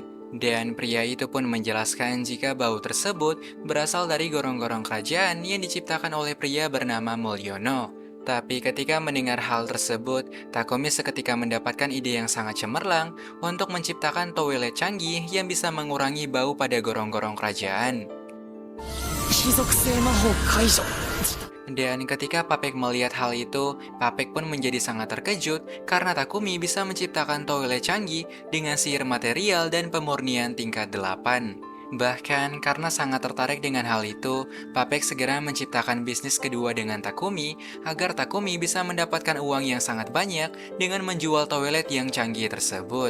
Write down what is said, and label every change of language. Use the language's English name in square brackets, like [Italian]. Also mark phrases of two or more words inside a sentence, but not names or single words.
[Indonesian] Dan pria itu pun menjelaskan jika bau tersebut berasal dari gorong-gorong kerajaan yang diciptakan oleh pria bernama Mulyono. Tapi ketika mendengar hal tersebut, Takumi seketika mendapatkan ide yang sangat cemerlang untuk menciptakan toilet canggih yang bisa mengurangi bau pada gorong-gorong kerajaan. [Chinese] 貴族性魔法解除。 [Indonesian] Dan ketika Papek melihat hal itu, Papek pun menjadi sangat terkejut karena Takumi bisa menciptakan toilet canggih dengan sihir material dan pemurnian tingkat 8. Bahkan karena sangat tertarik dengan hal itu, Papek segera menciptakan bisnis kedua dengan Takumi agar Takumi bisa mendapatkan uang yang sangat banyak dengan menjual toilet yang canggih tersebut.